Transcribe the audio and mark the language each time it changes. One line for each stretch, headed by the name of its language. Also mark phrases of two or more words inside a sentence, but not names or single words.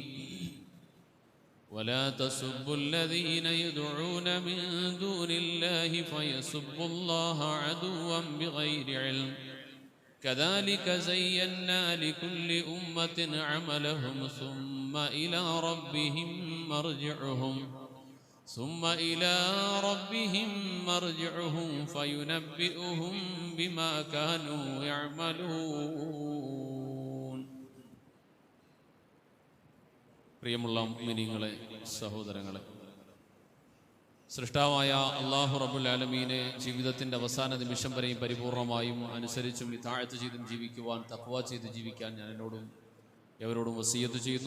Arabic: ولا تسبوا الذين يدعون من دون الله فيسبوا الله عدوا بغير علم كذلك زينا لكل أمة عملهم ثم إلى ربهم مرجعهم فينبئهم بما كانوا يعملون.
Malayalam: പ്രിയമുള്ള മുഅ്മിനീങ്ങളെ, സഹോദരങ്ങളെ, സൃഷ്ടാവായ അല്ലാഹു റബ്ബുൽ ആലമീനെ ജീവിതത്തിൻ്റെ അവസാന നിമിഷം വരെയും പരിപൂർണമായും അനുസരിച്ചും ഇതാഅത്ത് ചെയ്തും ജീവിക്കുവാൻ, തഖ്വ ചെയ്ത് ജീവിക്കാൻ ഞാൻ എന്നോടും എവരോടും വസിയ്യത്ത് ചെയ്യുന്നു.